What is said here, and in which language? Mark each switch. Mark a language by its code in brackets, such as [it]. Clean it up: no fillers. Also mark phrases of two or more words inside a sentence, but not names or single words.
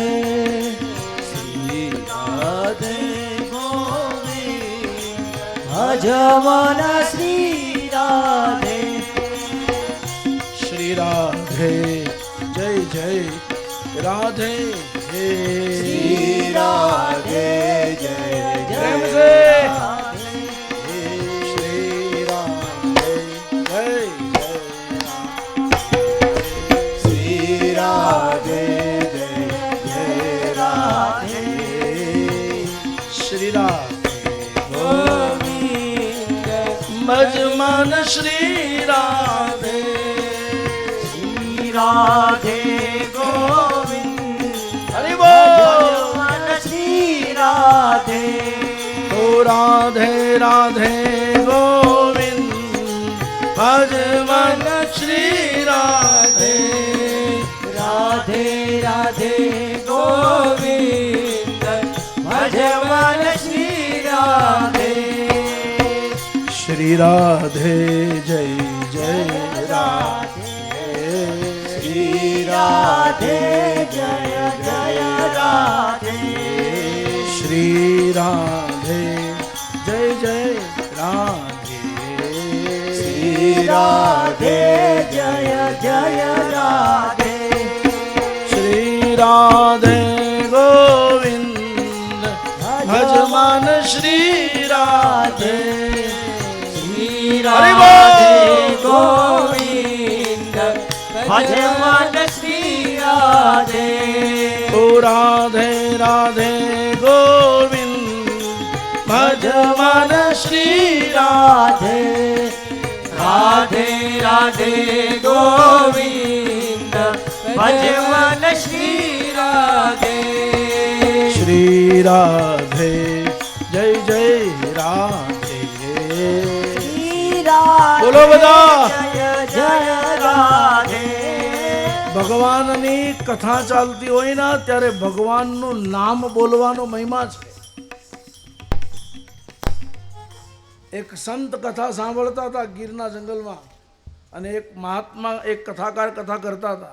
[hi] श्री राधे गोविंद भज मन श्री राधे. श्री राधे जय जय राधे. श्री राधे जय પ્રેમ જય से રાધે. श्री राधे जय जय श्री राधे जय जय राधे. श्री राधे ગોવિંદ भज मन श्री राधे. श्री राधे गोविंद हरि बोल. मन श्री राधे. तो राधे राधे गोविंद भज मन श्री राधे. राधे राधे गोविंद भज मन श्री राधे. श्री राधे जय जय राधे. श्री राधे जय जय राधे. श्री राधे जय जय राधे. श्री राधे जय जय राधे. श्री राधे गोविंद भज मन श्री राधे. શ્રી હરિ રાધે બોલ. गोविंद भज मन श्री राधे. तो राधे राधे गोविंद भज मन श्री राधे. राधे राधे गोविंद भज मन श्री राधे. श्री राधे जय जय राधे. श्री राधे [gu] બોલો બધા. [hi] जय जय राधे. [gu] ભગવાનની કથા ચાલતી હોય ને ત્યારે ભગવાનનું નામ બોલવાનો મહિમા છે. એક સંત કથા સાંભળતા હતા ગીરના જંગલમાં અને એક મહાત્મા એક કથાકાર કથા કરતા હતા.